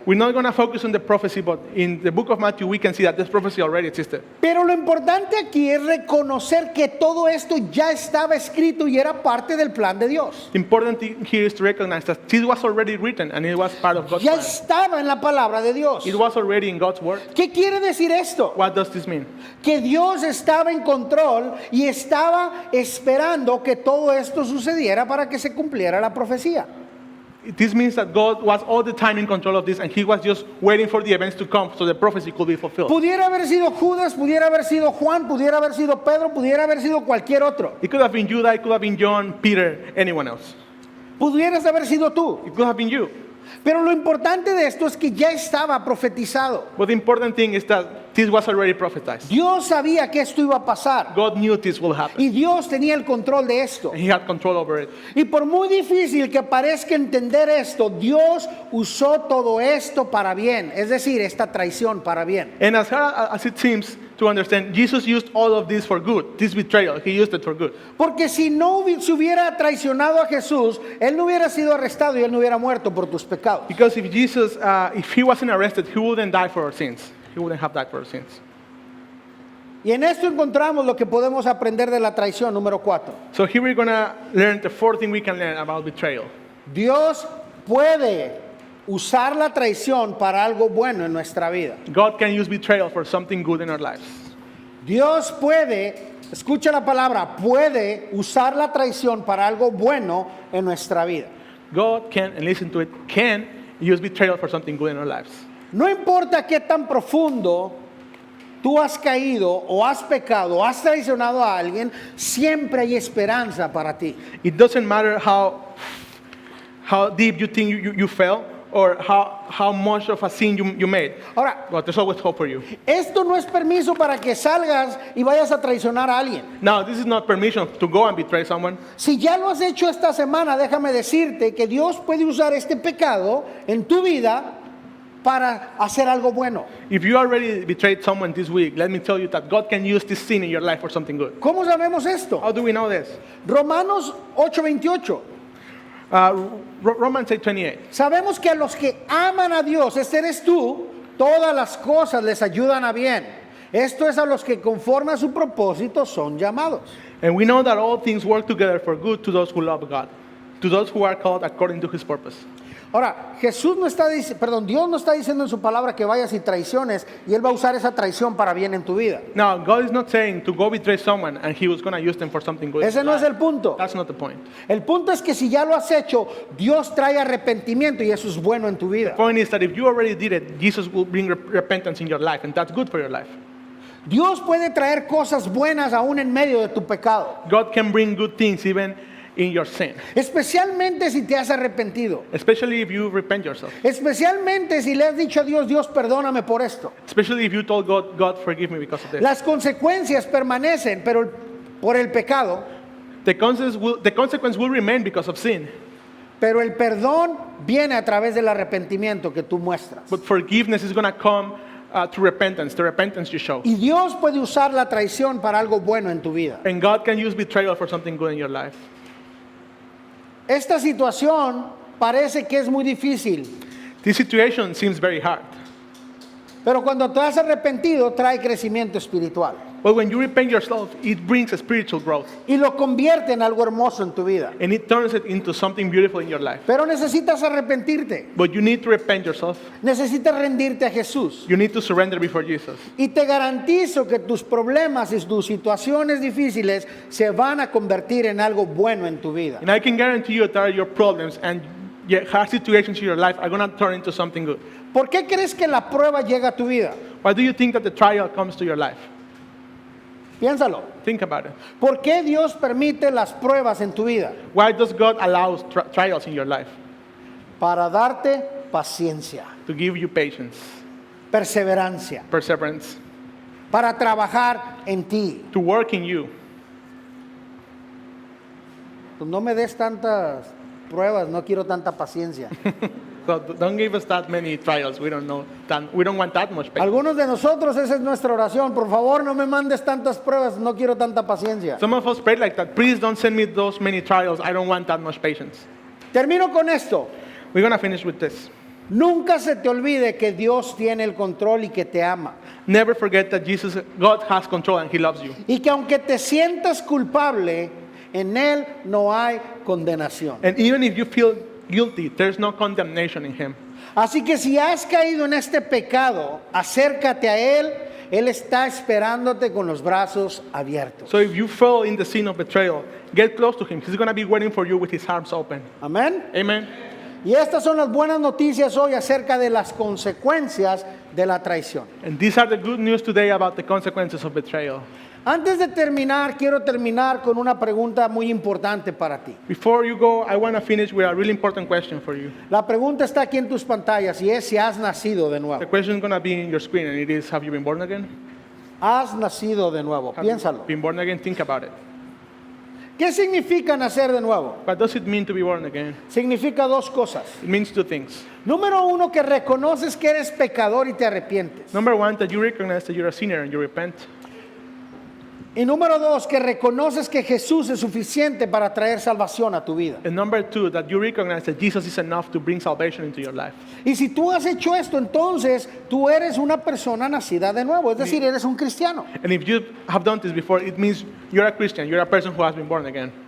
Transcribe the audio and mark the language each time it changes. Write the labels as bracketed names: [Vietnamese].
[English] We're not going to focus on the prophecy, but in the book of Matthew, we can see that this prophecy already existed. [Spanish] Pero lo importante aquí es reconocer que todo esto ya estaba escrito y era parte del plan de Dios. [English] The important thing here is to recognize that this was already written and it was part of God's [Spanish] Ya [English] plan. [Spanish] estaba en la palabra de Dios. [English] It was already in God's word. [Spanish] ¿Qué quiere decir esto? [English] What does this mean? [Spanish] Que Dios estaba en control y estaba esperando que todo esto sucediera para que se cumpliera la profecía. [English] This means that God was all the time in control of this and he was just waiting for the events to come so the prophecy could be fulfilled. [Spanish] Pudiera haber sido Judas, pudiera haber sido Juan, pudiera haber sido Pedro, pudiera haber sido cualquier otro. [English] It could have been Judah, it could have been John, Peter, anyone else. [Spanish] Pudieras haber sido tú. [English] It could have been you. [Spanish] Pero lo importante de esto es que ya estaba profetizado. [English] But the important thing is that this was already prophesied. [Spanish] Dios sabía que esto iba a pasar. [English] God knew this will happen. [Spanish] Y Dios tenía el control de esto. [English] And he had control over it. [Spanish] Y por muy difícil que parezca entender esto, Dios usó todo esto para bien. Es decir, esta traición para bien. [English] And as hard as it seems to understand, Jesus used all of this for good. This betrayal, he used it for good. [Spanish] Porque si no se hubiera traicionado a Jesús, Él no hubiera sido arrestado y Él no hubiera muerto por tus pecados. [English] Because if Jesus, if he wasn't arrested, he wouldn't die for our sins. He wouldn't have died for our sins. [Spanish] Y en esto encontramos lo que podemos aprender de la traición, número 4. [English] So here we're going to learn the fourth thing we can learn about betrayal. [Spanish] Dios puede usar la traición para algo bueno en nuestra vida. [English] God can use betrayal for something good in our lives. [Spanish] Dios puede, escucha la palabra, puede usar la traición para algo bueno en nuestra vida. [English] God can, and listen to it, can use betrayal for something good in our lives. [Spanish] No importa qué tan profundo tú has caído o has pecado o has traicionado a alguien, siempre hay esperanza para ti. [English] It doesn't matter how deep you think you fell or how much of a sin you made. [Spanish] Ahora, [English] But there's always hope for you. [Spanish] esto no es permiso para que salgas y vayas a traicionar a alguien. [English] Now, this is not permission to go and betray someone. [Spanish] Si ya lo has hecho esta semana, déjame decirte que Dios puede usar este pecado en tu vida para hacer algo bueno. [English] If you already betrayed someone this week, let me tell you that God can use this sin in your life for something good. [Spanish] ¿Cómo sabemos esto? [English] How do we know this? [Spanish] Romanos 8:28. [English] Romans 8:28. [Spanish] Sabemos que a los que aman a Dios, este eres tú, todas las cosas les ayudan a bien. Esto es a los que conforme a su propósito son llamados. [English] And we know that all things work together for good to those who love God, to those who are called according to his purpose. [Spanish] Ahora, Dios no está diciendo en su palabra que vayas y traiciones y Él va a usar esa traición para bien en tu vida. [English] Now, God is not saying to go betray someone and he was going to use them for something good. [Spanish] Ese no es el punto. [English] That's not the point. [Spanish] El punto es que si ya lo has hecho, Dios trae arrepentimiento y eso es bueno en tu vida. [English] The point is that if you already did it, Jesus will bring repentance in your life, and that's good for your life. [Spanish] Dios puede traer cosas buenas aún en medio de tu pecado. [English] God can bring good things even in your sin, [Spanish] Especialmente si te has arrepentido. [English] especially if you repent yourself, [Spanish] Especialmente si le has dicho a Dios, Dios perdóname por esto. [English] especially if you told God, God forgive me because of this. [Spanish] Las consecuencias permanecen, pero por el pecado, [English] The consequence will remain because of sin, [Spanish] pero el perdón viene a través del arrepentimiento que tú muestras. [English] but forgiveness is going to come through repentance, the repentance you show. [Spanish] Y Dios puede usar la traición para algo bueno en tu vida. [English] And God can use betrayal for something good in your life. [Spanish] Esta situación parece que es muy difícil, [English] This situation seems very hard, [Spanish] pero cuando te has arrepentido trae crecimiento espiritual. [English] But when you repent yourself, it brings a spiritual growth. [Spanish] y lo convierte en algo hermoso en tu vida. [English] And it turns it into something beautiful in your life. [Spanish] Pero necesitas arrepentirte, [English] But you need to repent yourself. [Spanish] necesitas rendirte a Jesús. [English] You need to surrender before Jesus. [Spanish] Y te garantizo que tus problemas y tus situaciones difíciles se van a convertir en algo bueno en tu vida. [English] And I can guarantee you that your problems and your hard situations in your life are going to turn into something good. [Spanish] ¿Por qué crees que la prueba llega a tu vida? [English] Why do you think that the trial comes to your life? [Spanish] Piénsalo. [English] Think about it. [Spanish] ¿Por qué Dios permite las pruebas en tu vida? [English] Why does God allow trials in your life? [Spanish] Para darte paciencia, [English] To give you patience, [Spanish] perseverancia, [English] perseverance, [Spanish] para trabajar en ti. [English] to work in you. [Spanish] Pues no me des tantas pruebas, no quiero tanta paciencia. [English] So don't give us that many trials. We don't want that much patience. [Spanish] Algunos de nosotros, esa es nuestra oración. Por favor, no me mandes tantas pruebas, no quiero tanta paciencia. [English] Some of us pray like that. Please don't send me those many trials. I don't want that much patience. [Spanish] Termino con esto. [English] We're going to finish with this. [Spanish] Nunca se te olvide que Dios tiene el control y que te ama. [English] Never forget that God has control and He loves you. [Spanish] Y que aunque te sientas culpable, en Él no hay condenación. [English] And even if you feel guilty, there's no condemnation in Him. [Spanish] Así que si has caído en este pecado, acércate a Él. Él está esperándote con los brazos abiertos. [English] So if you fell in the sin of betrayal, get close to Him. He's going to be waiting for you with His arms open. [Spanish] Amén. [English] Amen. [Spanish] Y estas son las buenas noticias hoy acerca de las consecuencias de la traición. [English] And these are the good news today about the consequences of betrayal. [Spanish] Antes de terminar, quiero terminar con una pregunta muy importante para ti. [English] Before you go, I want to finish with a really important question for you. [Spanish] La pregunta está aquí en tus pantallas y es si has nacido de [English] The [Spanish] nuevo. [English] question is going to be in your screen, and it is, have you been born again? [Spanish] Has nacido de nuevo. [English] Have you [Spanish] Piénsalo. [English] been born again? Think about it. [Spanish] ¿Qué significa nacer de nuevo? [English] What does it mean to be born again? [Spanish] Significa dos cosas. [English] It means two things. [Spanish] Número uno, que reconoces que eres pecador y te arrepientes. [English] Number one, that you recognize that you're a sinner and you repent. [Spanish] Y número dos, que reconoces que Jesús es suficiente para traer salvación a tu vida. [English] And number two, that you recognize that Jesus is enough to bring salvation into your life. [Spanish] Y si tú has hecho esto, entonces tú eres una persona nacida de nuevo, es decir, eres un cristiano. [English] And if you have done this before, it means you're a Christian. You're a person who has been born again.